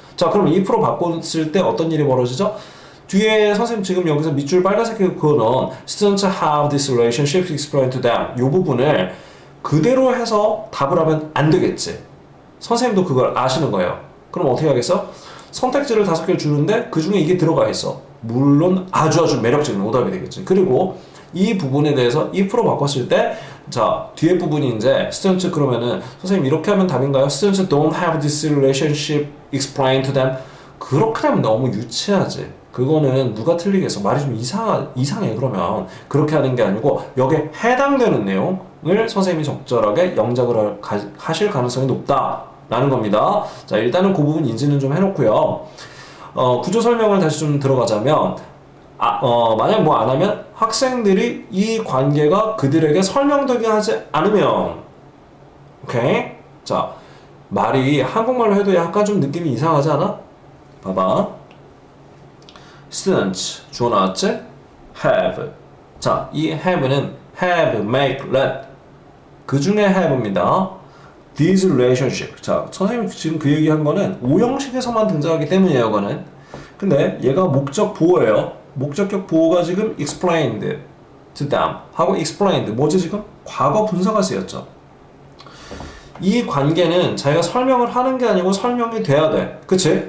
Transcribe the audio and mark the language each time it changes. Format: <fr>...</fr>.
<ko>자, 그럼 if로 바꿨을 때 어떤 일이 벌어지죠? 뒤에 선생님 지금 여기서 밑줄 빨간색에 그거는</ko> <en>students have this relationship explained to them</en> <ko>이 부분을 그대로 해서 답을 하면 안 되겠지. 선생님도 그걸 아시는 거예요. 그럼 어떻게 하겠어? 선택지를 5개를 주는데 그 중에 이게 들어가 있어. 물론 아주 매력적인 오답이 되겠지. 그리고 이 부분에 대해서 if로 바꿨을 때, 자, 뒤에 부분이 이제 students 그러면은 선생님 이렇게 하면 답인가요?</ko> <en>students don't have this relationship explained to them.</en> <ko>그렇게 하면 너무 유치하지. 그거는 누가 틀리겠어. 말이 좀 이상해. 그러면 그렇게 하는 게 아니고 여기에 해당되는 내용을 선생님이 적절하게 영작을 하실 가능성이 높다라는 겁니다. 자, 일단은 그 부분 인지는 좀 해놓고요. 구조 설명을 다시 좀 들어가자면, 만약 뭐 안 하면 학생들이 이 관계가 그들에게 설명되게 하지 않으면, 오케이? 자, 말이 한국말로 해도 약간 좀 느낌이 이상하지 않아? 봐봐. students 주어 나왔지?</ko> <en>have.</en> <ko>자, 이 have는 have, make, let. 그 중에 have입니다.</ko> <en>This relationship.</en> <ko>자, 선생님 지금 그 얘기한 거는 오형식에서만 등장하기 때문이에요, 이거는. 근데 얘가 목적 보호예요. 목적격 보호가 지금</ko> <en>explained to them</en> <ko>하고 explained. 뭐지 지금? 과거 분사가 쓰였죠. 이 관계는 자기가 설명을 하는 게 아니고 설명이 돼야 돼. 그치?</ko>